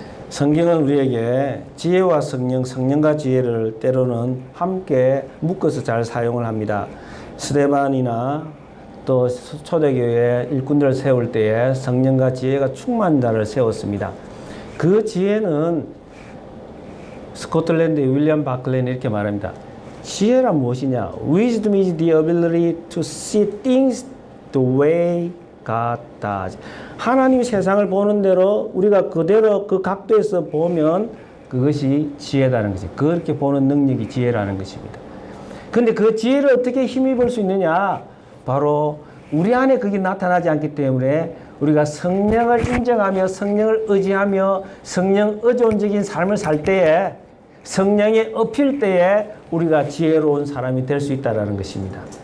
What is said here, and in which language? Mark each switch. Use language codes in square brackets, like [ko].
[ko] 성경은 우리에게 지혜와 성령, 성령과 지혜를 때로는 함께 묶어서 잘 사용을 합니다. 스데반이나 또 초대교회 일꾼들을 세울 때에 성령과 지혜가 충만한 자를 세웠습니다. 그 지혜는 스코틀랜드의 윌리엄 바클레는 이렇게 말합니다. 지혜란 무엇이냐? [en] Wisdom is the ability to see things the way God does. [ko] 하나님이 세상을 보는 대로 우리가 그대로 그 각도에서 보면 그것이 지혜라는 것이, 그렇게 보는 능력이 지혜라는 것입니다. 근데 그 지혜를 어떻게 힘입을 수 있느냐? 바로 우리 안에 그게 나타나지 않기 때문에 우리가 성령을 인정하며 성령을 의지하며 성령 의존적인 삶을 살 때에, 성령에 엎일 때에 우리가 지혜로운 사람이 될 수 있다는 것입니다.